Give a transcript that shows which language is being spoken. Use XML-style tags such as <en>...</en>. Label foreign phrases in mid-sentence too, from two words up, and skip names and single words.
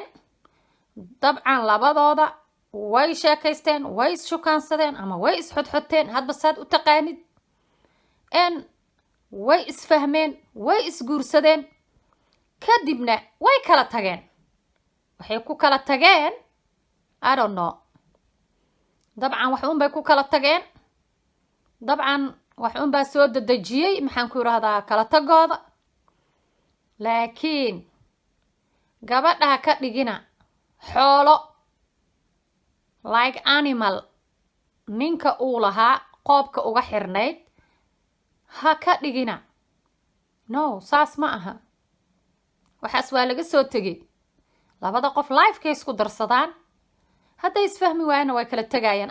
<so>dabcan labadooda way sheekaysteen, way isshukaansadeen ama way isxodxoteen hadba saad u taqaanid. way isfahmeen, way isguursadeen, kadibna way kala tageen. waxay ku kala tageen</so> <en>I don't know.</en> <so>dabcan wax unbay ku kala tageen. dabcan wax unbaa soo dadejiyey maxaan ku irahdaa kala tagooda. laakiin gabadhaha ka dhigina xoolo,</so> <en>like animal</en> <so>ninka uu lahaa qoobka uga xirnayd. ha ka dhigina. no, saas ma aha. waxaas waa laga soo tegay. labada qof lifekay isku darsadaan, hadday isfahmi waayana way kala tegayaan.</so>